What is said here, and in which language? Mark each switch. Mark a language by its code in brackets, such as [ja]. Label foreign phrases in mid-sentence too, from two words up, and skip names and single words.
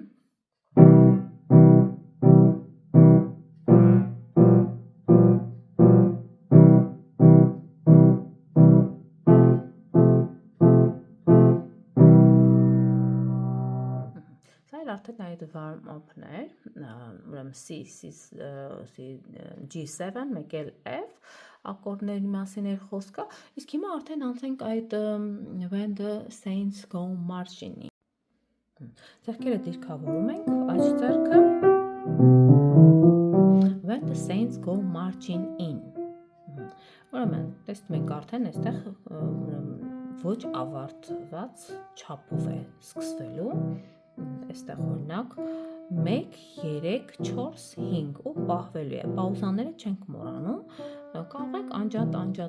[hy] արդեն այդ warm-up-ն էր, ուրեմն G7, մեկ էլ F, ակորդների մասին էր խոսքը, իսկ հիմա արդեն անցենք այդ [en] when the saints go marching- [hy] ի։ Ձեռքերը դիրքավորում ենք, աջ ձեռքը [en] when the saints go marching in։ [hy] Ուրեմն, տեսնում ենք արդեն այստեղ ոչ ավարտված չափով է սկսվելու։ Այստեղ օրինակ 1, 3, 4, 5 ու պահվելու է, պաուզաները չենք մոռանում, կարող ենք անջատ